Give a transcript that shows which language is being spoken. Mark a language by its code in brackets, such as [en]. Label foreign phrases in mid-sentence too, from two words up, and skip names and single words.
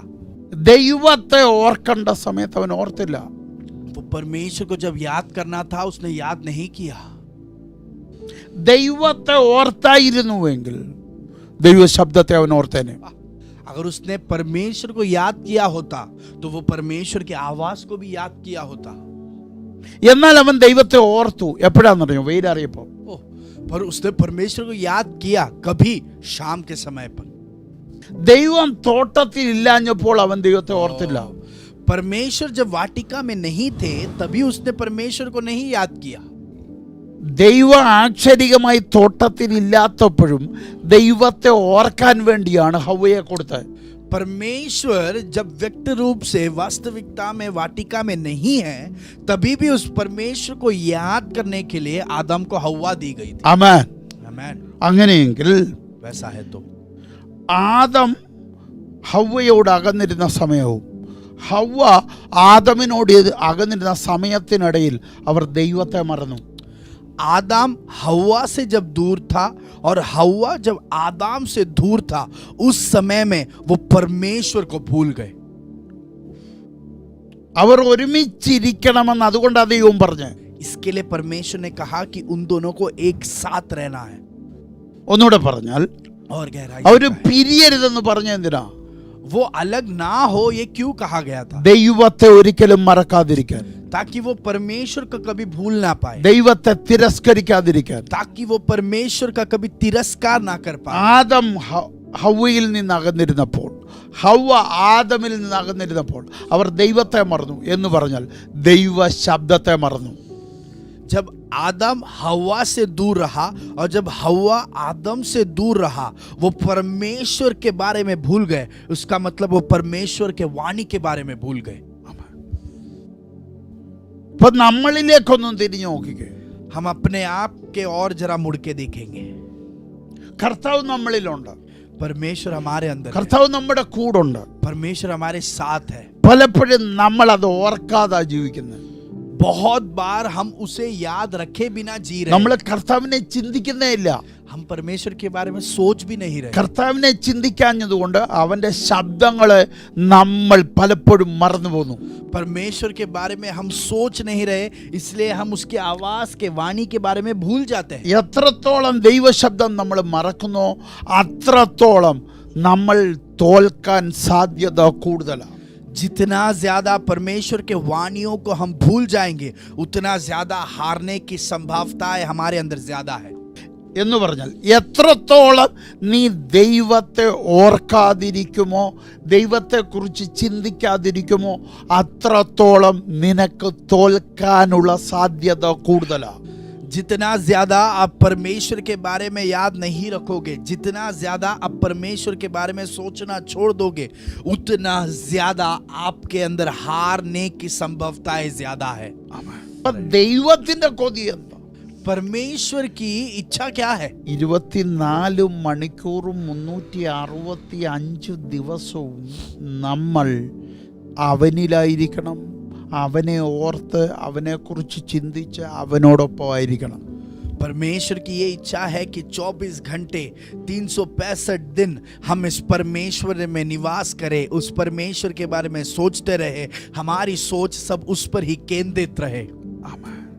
[ml] ദൈവത്തെ ഓർക്കേണ്ട സമയത്ത് അവൻ ഓർത്തില്ല. [hi] वो परमेश्वर को जब याद करना था, उसने याद नहीं किया. [ml] ദൈവത്തെ ഓർത്തായിരുന്നുവെങ്കിൽ ദൈവശബ്ദത്തെ അവൻ ഓർത്തേനെ. [hi] अगर उसने परमेश्वर को याद किया होता तो वो परमेश्वर की आवाज को भी याद किया होता. [ml] എന്നാൽ അവൻ ദൈവത്തെ ഓർത്തു എപ്പോഴാണെന്നറിയോ? വെയിലറിയപ്പോൾ. [hi] पर उसने परमेश्वर को याद किया कभी? शाम के समय पर. [ml] ദൈവം തോട്ടത്തിൽ ഇല്ലാഞ്ഞപ്പോൾ അവൻ ദൈവത്തെ ഓർത്തില്ല. [hi] परमेश्वर जब वाटिका में नहीं थे तभी उसने परमेश्वर को नहीं याद किया. [ml] ദൈവം ആക്ഷരികമായി തോട്ടത്തിൽ ഇല്ലാത്തപ്പോഴും ദൈവത്തെ ഓർക്കാൻ വേണ്ടിയാണ് ഹവ്വയെ കൊടുത്തത്. [hi] परमेश्वर जब व्यक्त रूप से वास्तविकता में वाटिका में नहीं है, तभी भी उस परमेश्वर को याद करने के लिए आदम को हव्वा दी गई थी. [ml] ആമേൻ. [hi] आमेन. [ml] അങ്ങനെയെങ്കിൽ [hi] वैसा है तो [ml] ആദം ഹവ്വയോട് അകന്നിരുന്ന സമയവും ഹവ്വ ആദമിനോട് അകന്നിരുന്ന സമയത്തിനിടയിൽ അവർ ദൈവത്തെ മറന്നു. [hi] आदम हव्वा से जब दूर था और हव्वा जब आदम से दूर था, उस समय में वो परमेश्वर को भूल गए. [ml] അവർ ഒരുമിച്ചിരിക്കണമെന്ന് അതുകൊണ്ടാണ് ദൈവം പറഞ്ഞത്. [hi] इसके लिए परमेश्वर ने कहा कि उन दोनों को एक साथ रहना है. [ml] ഒന്നുകൂടെ പറഞ്ഞാൽ [hi] और गहराई [ml] അവർ പിരിയരുതെന്ന് പറഞ്ഞ എന്തിനാ? [hi] वो अलग ना हो, ये क्यों कहा गया था? [ml] ദൈവത്തെ ഒരിക്കലും മറക്കാതിരിക്കാൻ, [hi] ताकि वो परमेश्वर को कभी भूल ना पाए, [ml] ദൈവത്തെ തിരസ്കരിക്കാതിരിക്കാൻ. [hi] ताकि वो परमेश्वर का कभी तिरस्कार ना कर पाए. [ml] ആദം ഹവ്വയിൽ നിന്ന് അകന്നിരുന്നപ്പോൾ, ഹവ്വ ആദമിൽ നിന്ന് അകന്നിരുന്നപ്പോൾ അവർ ദൈവത്തെ മറന്നു എന്ന് പറഞ്ഞാൽ ദൈവ ശബ്ദത്തെ മറന്നു. [hi] जब आदम हव्वा से दूर रहा और जब हव्वा आदम से दूर रहा, वो परमेश्वर के बारे में भूल गए. उसका मतलब वो परमेश्वर के वाणी के बारे में भूल गए. [ml] ഇപ്പൊ നമ്മളിലേക്കൊന്നും തിരിഞ്ഞു നോക്കിക്കേ. [hi] हम अपने आप के और जरा मुड़ के देखेंगे. [ml] കർത്താവ് നമ്മളിലുണ്ട്. [hi] परमेश्वर हमारे अंदर है. [ml] കർത്താവ് നമ്മുടെ കൂടുണ്ട്. [hi] परमेश्वर हमारे साथ है. [ml] പലപ്പോഴും നമ്മൾ അത് ഓർക്കാതെ ജീവിക്കുന്നത്. [hi] बहुत बार हम उसे याद रखे बिना जी रहे. [ml] നമ്മൾ കർത്താവിനെ ചിന്തിക്കുന്നേ ഇല്ല. [hi] हम परमेश्वर के बारे में सोच भी नहीं रहे. [ml] കർത്താവിനെ ചിന്തിക്കാഞ്ഞതുകൊണ്ട് അവന്റെ ശബ്ദങ്ങളെ നമ്മൾ പലപ്പോഴും മറന്നു പോകുന്നു. [hi] परमेश्वर के बारे में हम सोच नहीं रहे, इसलिए हम उसके आवाज के वाणी के बारे में भूल जाते हैं. [ml] എത്രത്തോളം ദൈവശബ്ദം നമ്മൾ മറക്കുന്നോ അത്രത്തോളം നമ്മൾ തോൽക്കാൻ സാധ്യത കൂടുതലാണ്. [hi] जितना ज्यादा परमेश्वर के वाणियों को हम भूल जाएंगे, उतना ज्यादा हारने की संभावनाएं हमारे अंदर ज्यादा है. [ml] എന്ന് പറഞ്ഞാൽ എത്രത്തോളം നീ ദൈവത്തെ ഓർക്കാതിരിക്കുമോ, ദൈവത്തെക്കുറിച്ച് ചിന്തിക്കാതിരിക്കുമോ അത്രത്തോളം നിനക്ക് തോൽക്കാനുള്ള സാധ്യത കൂടുതലാണ്. [hi] जितना ज्यादा आप परमेश्वर के बारे में याद नहीं रखोगे, जितना ज्यादा आप परमेश्वर के बारे में सोचना छोड़ दोगे, उतना ज्यादा आपके अंदर हारने की संभावनाएं ज्यादा है. [ml] ദൈവത്തിന്റെ കൊതി എന്താ? [hi] परमेश्वर की इच्छा क्या है? [ml] 24 മണിക്കൂറും 365 ദിവസവും നമ്മൾ അവനിലായിരിക്കണം. അവനെ ഓർത്ത് അവനെക്കുറിച്ച് ചിന്തിച്ച് അവനോടൊപ്പം ആയിരിക്കണം. [hi] परमेश्वर की ये इच्छा है कि 24 घंटे 365 दिन हम इस परमेश्वर में निवास करें, उस परमेश्वर के बारे में सोचते रहे, हमारी सोच सब उस पर ही केंद्रित रहे. [ml] ആമേൻ.